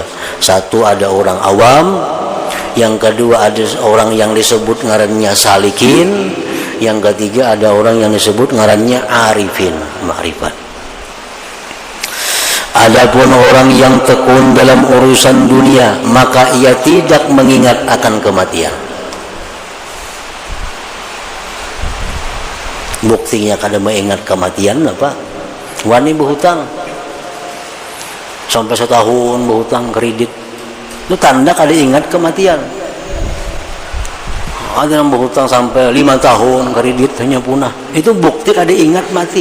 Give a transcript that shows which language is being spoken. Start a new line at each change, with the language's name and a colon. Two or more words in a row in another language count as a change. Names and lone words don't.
Indonesian: Satu ada orang awam, yang kedua ada orang yang disebut ngarannya salikin, yang ketiga ada orang yang disebut ngarannya arifin, ma'rifat. Adapun orang yang tekun dalam urusan dunia, maka ia tidak mengingat akan kematian.
Banjar: Buktinya kada mengingat kematian apa? Wani berhutang sampai setahun, berhutang kredit, itu tanda kada ingat kematian. Ada yang berhutang sampai 5 tahun kredit hanya punah, itu bukti kada ingat mati.